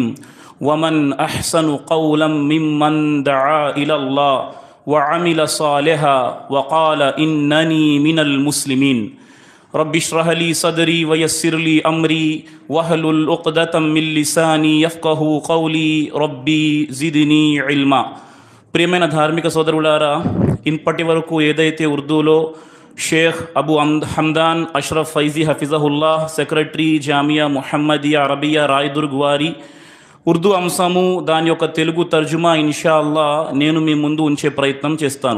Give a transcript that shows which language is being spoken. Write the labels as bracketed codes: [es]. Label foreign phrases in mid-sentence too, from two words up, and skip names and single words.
[ar] ومن أحسن قولا ممن دعا إلى الله وعمل صالحا وقال إنني من المسلمين. رب اشرح لي صدري ويسر لي أمري واحلل عقدة من لساني يفقهوا قولي ربي زدني علما. [te] ప్రియమైన ధార్మిక సోదరులారా, ఇప్పటి వరకు ఏదైతే ఉర్దూలో షేఖ్ అబూ హమ్దాన్ అష్రఫ్ ఫైజీ హఫిజహుల్లా, సెక్రటరీ జామియా ముహమ్మదియా అరబియా రాయదుర్గ్ వారి ఉర్దూ అంశము, దాని యొక్క తెలుగు తర్జుమా ఇన్షాల్లా నేను మీ ముందు ఉంచే ప్రయత్నం చేస్తాను.